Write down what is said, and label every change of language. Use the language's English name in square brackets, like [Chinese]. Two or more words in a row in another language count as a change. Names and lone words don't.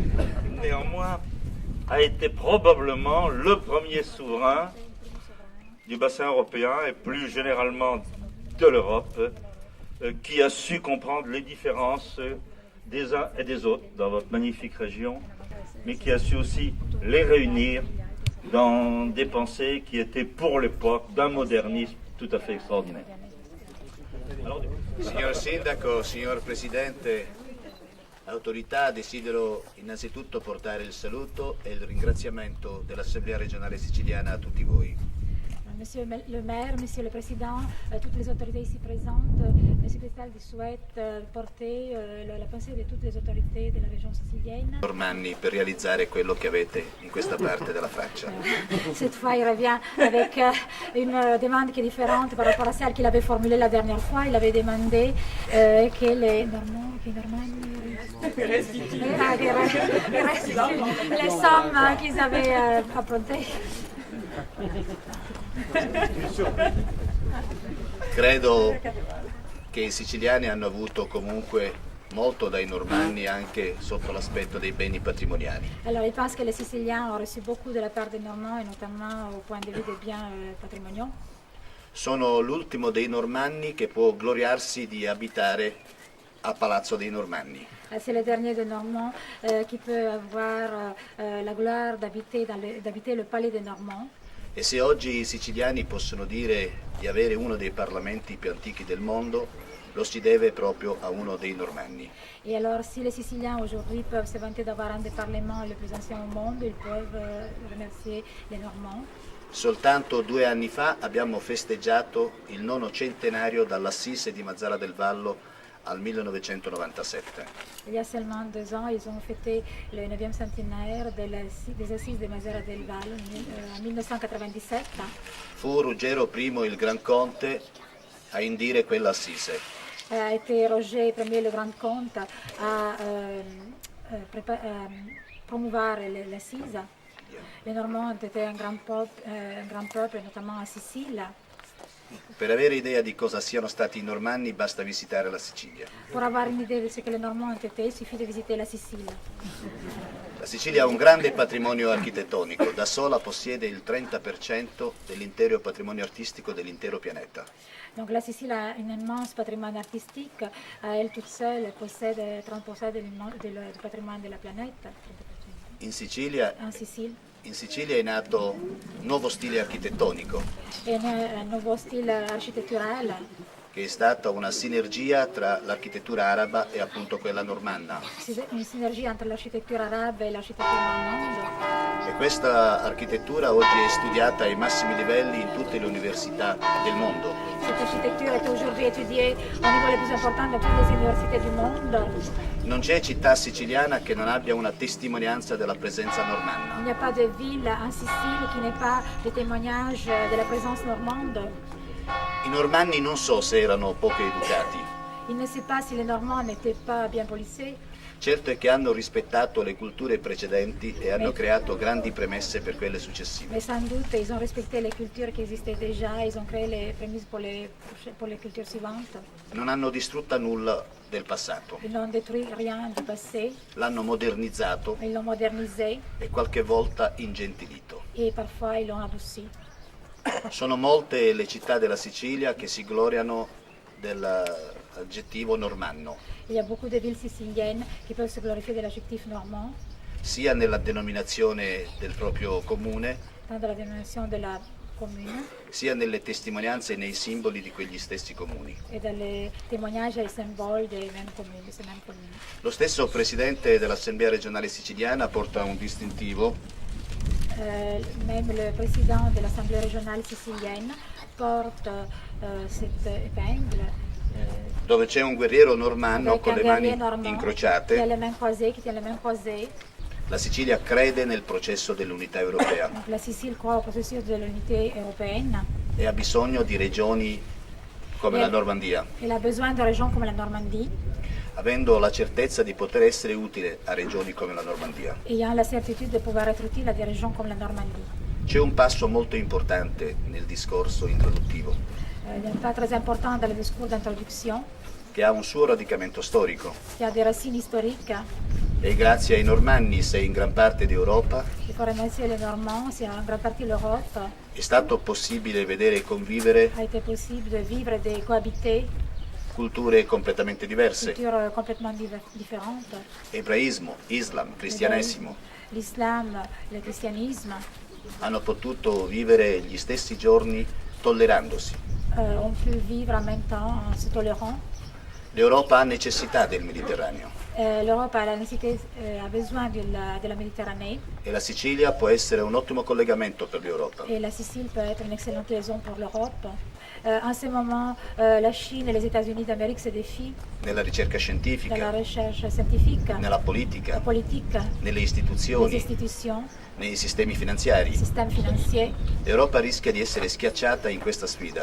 [French] a été probablement le premier souverain du bassin européen et plus généralement de l'Europe qui a su comprendre les différences des uns et des autres dans votre magnifique région, mais qui a su aussi les réunir dans des pensées qui étaient pour l'époque d'un modernisme tout à fait extraordinaire. [Italian] Signor Sindaco, signor Presidente, autorità, desidero innanzitutto portare il saluto e il ringraziamento dell'Assemblea regionale siciliana a tutti voi. [French] Monsieur le maire, monsieur le président, toutes les autorités ici présentes, monsieur Cristaldi souhaite porter la pensée de toutes les autorités de la région sicilienne. [Italian] Normanni per realizzare quello che avete in questa parte della faccia. [French] Cette fois, il revient avec une demande qui est différente par rapport à celle qu'il avait formulée la dernière fois. Il avait demandé que les Normands, les sommes qu'ils avaient empruntées. [Italian] Credo che i siciliani hanno avuto comunque molto dai normanni anche sotto l'aspetto dei beni patrimoniali. [French] Alors, il pense que les Siciliens ont reçu beaucoup de la part des Normands et notamment au point de vue des biens patrimoniaux. [Italian] Sono l'ultimo dei Normanni che può gloriarsi di abitare a Palazzo dei Normanni. [French] C'est le dernier des Normands qui peut avoir la gloire d'habiter le palais des Normands. [Italian] E se oggi i siciliani possono dire di avere uno dei parlamenti più antichi del mondo, lo si deve proprio a uno dei Normanni. [French] Et alors, si les Siciliens aujourd'hui peuvent se vanter d'avoir un des parlements les plus anciens au monde, ils peuvent remercier les Normands. [Italian] Soltanto 2 anni fa abbiamo festeggiato il 9° centenario dall'Assise di Mazara del Vallo al 1997. [French] Il y a seulement 2 ans, ils ont fêté le 9e centenaire des Assises de Mazara del Vallo en 1997. [Italian] Fu Ruggero I il Gran Conte a indire quell'Assise. [French] A été Roger Ier le Grand Comte à promouvoir l'Assise. Les Normands ont été un grand peuple, notamment à Sicile. [Italian] Per avere idea di cosa siano stati i Normanni basta visitare la Sicilia. [French] Pour avoir une idée de ce que les Normands ont été, il suffit de visiter la Sicile. [Italian] La Sicilia ha un grande patrimonio architettonico, da sola possiede il 30% dell'intero patrimonio artistico dell'intero pianeta. [French] Donc la Sicile a un immense patrimoine artistique, elle toute seule possède 30% du patrimoine de la planète. [Italian] In Sicilia [French] En [Italian] è nato un nuovo stile architettonico, [French] et un nouveau style architectural, [Italian] che è stata una sinergia tra l'architettura araba e appunto quella normanna. [French] une synergie entre l'architecture arabe et l'architecture normande. [Italian] E questa architettura oggi è studiata ai massimi livelli in tutte le università del mondo. [French] Cette architecture est aujourd'hui étudiée au niveau le plus important dans toutes les universités du monde. [Italian] Non c'è città siciliana che non abbia una testimonianza della presenza [French] Il [Italian] normanna. [French] n'y a pas de ville en Sicile qui n'ait pas de témoignage de la présence normande. [Italian] I normanni non so se erano poco educati, [French] Il ne sait pas si les Normands n'étaient pas bien policés, [Italian] certo è che hanno rispettato le culture precedenti e hanno creato grandi premesse per quelle successive. [French] mais sans doute ils ont respecté les cultures qui existaient déjà, ils ont créé les prémices pour les cultures suivantes. [Italian] Non hanno distrutto nulla del passato, [French] Ils n'ont détruit rien du passé, [Italian] l'hanno modernizzato [French] ils l'ont modernisé [Italian] e qualche volta ingentilito. [French] et parfois ils l'ont adouci. [Italian] Sono molte le città della Sicilia che si gloriano dell'aggettivo normanno, [French] Il y a beaucoup de villes siciliennes qui peuvent se glorifier de l'adjectif normand, [Italian] sia nella denominazione del proprio comune, [French] tant dans la dénomination de la commune [Italian] sia nelle testimonianze e nei simboli di quegli stessi comuni. [French] et dans les témoignages et les symboles des mêmes communes, de ces mêmes communes. [Italian] Lo stesso presidente dell'Assemblea regionale siciliana porta un distintivo [French] Même le président de l'Assemblée régionale sicilienne porte cette épingle [Italian] dove c'è un guerriero normanno [French] avec [Italian] con [French] un [Italian] le mani [French] guerrier normand qui a [Italian] incrociate. [French] les mains croisées, qui tient les mains croisées. [Italian] La Sicilia crede nel processo dell'unità europea [French] Donc la Sicile croit au processus de l'unité européenne. [Italian] e ha bisogno di regioni come la Normandia, [French] Elle a besoin de régions comme la Normandie, [Italian] avendo la certezza di poter essere utile a regioni come la Normandia. [French] ayant la certitude de pouvoir être utile à des régions comme la Normandie. [Italian] C'è un passo molto importante nel discorso introduttivo, [French] Il y a un pas très important dans le discours d'introduction [Italian] che ha un suo radicamento storico [French] qui a des racines historiques. [Italian] e grazie ai Normanni, se in gran parte d'Europa, [French] Il faut remercier les Normands, c'est en grande partie l'Europe, [Italian] è stato possibile vedere e convivere [French] a été possible de vivre et de cohabiter [Italian] culture completamente diverse, [French] cultures complètement différentes. [Italian] ebraismo, Islam, cristianesimo, [French] L'islam, le christianisme [Italian] hanno potuto vivere gli stessi giorni tollerandosi. [French] ont pu vivre en même temps en se tolérant. [Italian] L'Europa ha necessità del Mediterraneo [French] L'Europe a, a besoin de la Méditerranée [Italian] e la Sicilia può essere un ottimo collegamento per l'Europa. [French] et la Sicile peut être une excellente liaison pour l'Europe. En ce moment, la Chine et les États-Unis d'Amérique se défient [Italian] Nella ricerca [French] dans la [Italian] scientifica, [French] recherche scientifique, [Italian] nella [French] la [Italian] politica, [French] politique, [Italian] nelle [French] les [Italian] istituzioni, [French] institutions, [Italian] nei sistemi [French] le [Italian] finanziari. [French] système financier. [Italian] L'Europa rischia di essere schiacciata in questa sfida